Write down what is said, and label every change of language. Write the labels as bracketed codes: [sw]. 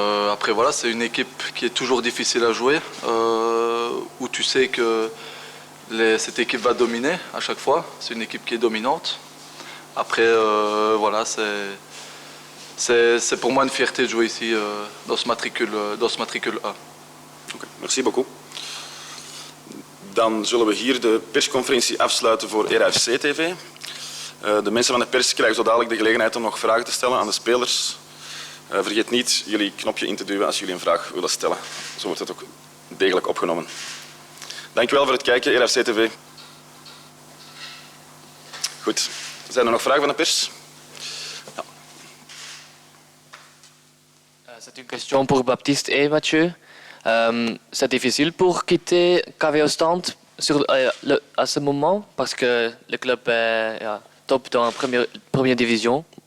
[fr] Après voilà, c'est une équipe qui est toujours difficile à jouer, où tu sais que cette équipe va dominer à chaque fois. C'est une équipe qui est dominante. Après voilà, c'est pour moi une fierté de jouer ici dans ce matricule A. Okay, merci beaucoup. [nl] Dan zullen we hier de persconferentie afsluiten voor RFC TV. De mensen van de pers krijgen zo dadelijk de gelegenheid om nog vragen te stellen aan de spelers. Vergeet niet jullie knopje in te duwen als jullie een vraag willen stellen. Zo wordt het ook degelijk opgenomen. Dankjewel voor het kijken, RFC TV. Goed, zijn er nog vragen van de pers? [fr] C'est une question pour Baptiste et Mathieu. C'est difficile pour quitter KV Ostend à ce moment parce que le club est top dans la première division.